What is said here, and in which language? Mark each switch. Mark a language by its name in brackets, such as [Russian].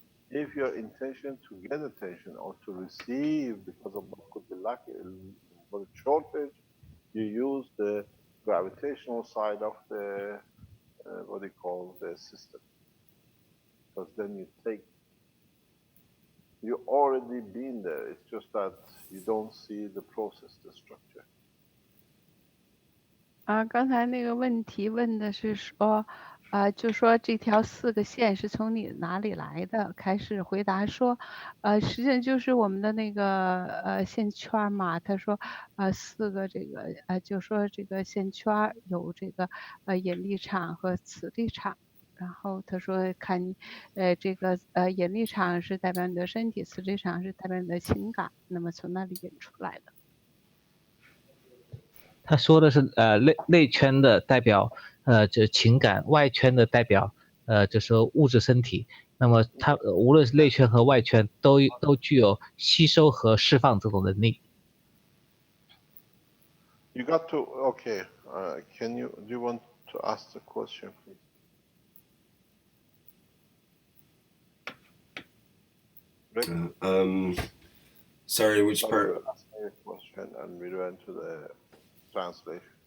[English] If your intention to get attention or to receive because of what could be lacking, for the shortage, you use the gravitational side of the what they call the system, because then you already been there. It's just that you don't see the process, the structure. [Chinese] 刚才那个问题问的是说，就说这条4个线是从你哪里来的？开始回答说，实际上就是我们的那个线圈嘛。他说，4个这个就说这个线圈有这个引力场和磁力场。然后他说看你这个引力场是代表你的身体，磁力场是代表你的情感，那么从那里引出来的。他说的是内圈的代表这情感，外圈的代表就是说物质身体。那么它无论是内圈和外圈都具有吸收和释放这种能力。 [English] You got to okay. Do you want to ask the question, please? Rick? Sorry, which part? You asked me a question and we went to the translation.